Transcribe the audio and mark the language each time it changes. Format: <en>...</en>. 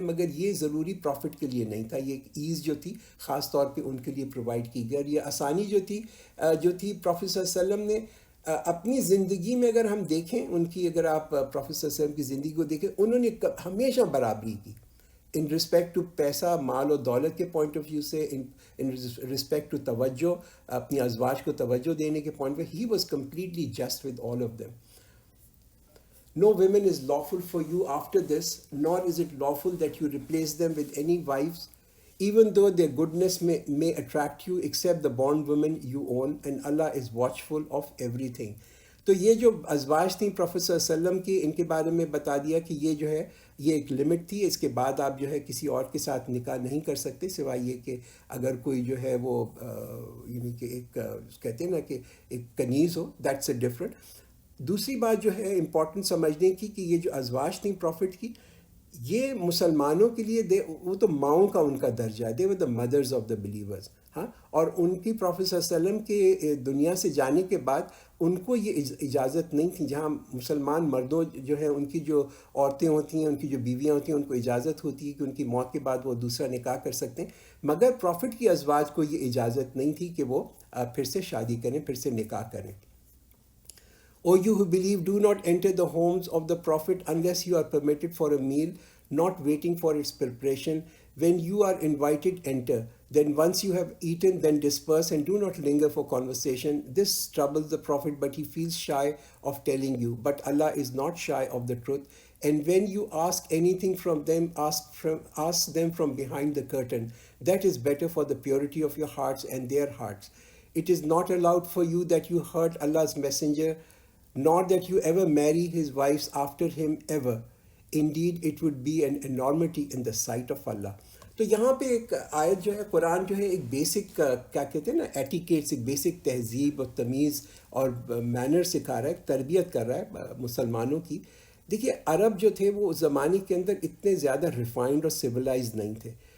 <ur>مگر یہ ضروری پروفٹ کے لیے نہیں تھا، یہ ایک ایز جو تھی خاص طور پہ ان کے لیے پرووائڈ کی گئی. اور یہ آسانی جو تھی پروفٹ صلی اللہ علیہ وسلم نے اپنی زندگی میں، اگر ہم دیکھیں ان کی، اگر آپ پروفیٹ صلی اللہ علیہ وسلم کی زندگی کو دیکھیں، انہوں نے ہمیشہ برابری کی</ur> <en>in respect to</en> <ur>پیسہ، مال و دولت کے پوائنٹ آف ویو سے، ان رسپیکٹ ٹو توجہ، اپنی ازواج کو توجہ دینے کے پوائنٹ پہ.</ur> <en>He was completely just with all of them. No woman is lawful for you after this, nor is it lawful that you replace them with any wives, even though their goodness may attract you, except the bondwoman you own, and Allah is watchful of everything.</en> <ur>تو یہ جو ازواج تھیں prophet صلی اللہ علیہ وسلم کی، ان کے بارے میں بتا دیا کہ یہ جو ہے یہ ایک لمٹ تھی، اس کے بعد آپ جو ہے کسی اور کے ساتھ نکاح نہیں کر سکتے، سوائے یہ کہ اگر کوئی جو ہے وہ یعنی کہ ایک کہتے ہیں نا کہ ایک کنیز ہو،</ur> <en>That's a different.</en> <ur>دوسری بات جو ہے امپورٹنٹ سمجھنے کی کہ یہ جو ازواج تھیں پروفٹ کی، یہ مسلمانوں کے لیے وہ تو ماؤں کا ان کا درجہ ہے،</ur> <en>They were the mothers of the believers.</en> <ur>ہاں، اور ان کی پروفیٹ صلی اللہ علیہ وسلم کے دنیا سے جانے کے بعد ان کو یہ اجازت نہیں تھی. جہاں مسلمان مردوں جو ہے ان کی جو عورتیں ہوتی ہیں، ان کی جو بیویاں ہوتی ہیں، ان کو اجازت ہوتی ہے کہ ان کی موت کے بعد وہ دوسرا نکاح کر سکتے ہیں، مگر پروفٹ کی ازواج کو یہ اجازت نہیں تھی کہ وہ پھر سے شادی کریں، پھر سے نکاح کریں.</ur> <en>O you who believe, do not enter the homes of the Prophet unless you are permitted for a meal, not waiting for its preparation. When you are invited, enter. Then once you have eaten, then disperse, and do not linger for conversation. This troubles the Prophet, but he feels shy of telling you. But Allah is not shy of the truth. And when you ask anything from them, ask them from behind the curtain. That is better for the purity of your hearts and their hearts. It is not allowed for you that you hurt Allah's messenger, nor that you ever marry his wives after him ever. Indeed, it would be an enormity in the sight of Allah.</en> <ur>تو یہاں پہ ایک آیت جو ہے، قرآن جو ہے ایک بیسک کیا کہتے ہیں نا ایٹیکیٹس، ایک بیسک تہذیب اور تمیز اور مینر سکھا رہا ہے، تربیت کر رہا ہے مسلمانوں کی. دیکھیے عرب جو تھے وہ اس زمانے کے اندر اتنے زیادہ ریفائنڈ اور سویلائز نہیں تھے.</ur>